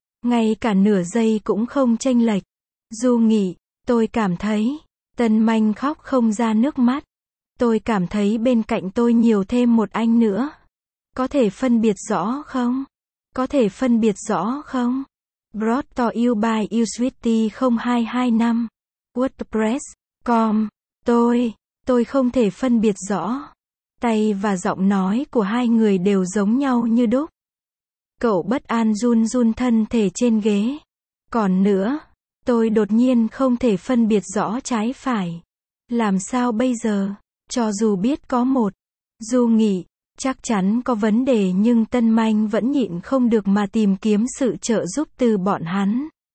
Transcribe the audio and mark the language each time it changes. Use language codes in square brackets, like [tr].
[vi] Ngay cả nửa giây cũng không chênh lệch. Du Nghị, tôi cảm thấy, Tân Manh khóc không ra nước mắt. Tôi cảm thấy bên cạnh tôi nhiều thêm một anh nữa. Có thể phân biệt rõ không? Có thể phân biệt rõ không? [en] Brought to you by youswitty0225.wordpress.com. [vi] Tôi không thể phân biệt rõ. Tay và giọng nói của hai người đều giống nhau như đúc. Cậu bất an run run thân thể trên ghế. Còn nữa, tôi đột nhiên không thể phân biệt rõ trái phải. Làm sao bây giờ? Cho dù biết có một, Du Nghị, chắc chắn có vấn đề nhưng Tân Manh vẫn nhịn không được mà tìm kiếm sự trợ giúp từ bọn hắn.